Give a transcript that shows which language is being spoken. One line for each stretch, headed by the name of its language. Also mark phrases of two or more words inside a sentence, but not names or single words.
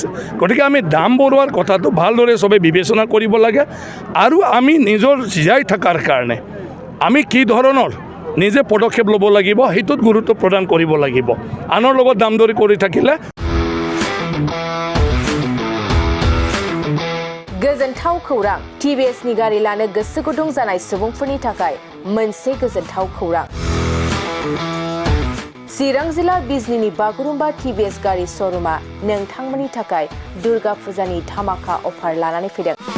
Assamese: গতিকে আমি দাম বঢ়োৱাৰ কথাটো ভালদৰে চবে বিবেচনা কৰিব লাগে আৰু আমি নিজৰ জীয়াই থকাৰ কাৰণে আমি কি ধৰণৰ নিজে পদক্ষেপ ল'ব লাগিব সেইটোত গুৰুত্ব প্ৰদান কৰিব লাগিব। আনৰ লগত দাম দৰি কৰি থাকিলে
Bodo: गोजोनथाव खौरां TVS नि गारि लानो गोसो गुदुं जानाय सुबुंफोरनि थाखाय मोनसे गोजोनथाव खौरां चिरां जिल्ला बिजनीनि बागुरुम्बा TVS गारि श'रुमा नोंथांमोननि थाखाय दुर्गा फुजानि धामाका अफार लानानै फैदों